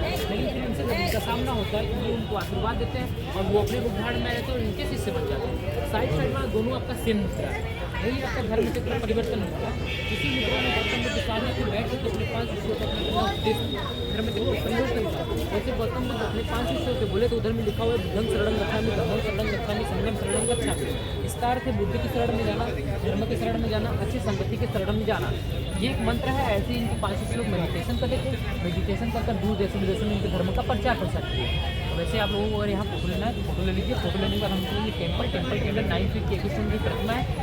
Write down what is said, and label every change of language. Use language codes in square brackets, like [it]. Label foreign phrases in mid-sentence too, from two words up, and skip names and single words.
[hi] लेकिन फिर उनसे जब उनका सामना होता है तो ये उनको आशीर्वाद देते हैं और वो अपने रूप धारण में रहते हैं और इनके शिष्य बन जाते हैं। साइड में दोनों आपका सेम मुद्रा है। यही आपका धर्म चक्र परिवर्तन होता है। इसी मुद्रा में गौतम बुद्ध साधना को बैठ कर अपने 5 शिष्यों को अपना उपदेश दिया। धर्म चक्र परिवर्तन था। जैसे गौतम बुद्ध अपने 5 शिष्यों से बोले तो उधर में लिखा हुआ है [pi] बुद्धं शरणं गच्छामि, धम्मं शरणं गच्छामि, संघं शरणं गच्छामि। [hi] इसका अर्थ है बुद्ध की शरण में जाना, धर्म की शरण में जाना, अच्छी संगति के शरण में जाना। ये एक मंत्र है। ऐसे ही इनके 5 लोग मेडिटेशन करते थे। मेडिटेशन कर दूर देशों विदेशों में इनके धर्म का प्रचार प्रसार किया। वैसे आप लोगों को अगर यहाँ फोटो लेना है तो फोटो ले लीजिए। फोटो लेने के बाद हम चलेंगे टेम्पल के अंदर 9 फीट की एक की प्रतिमा है।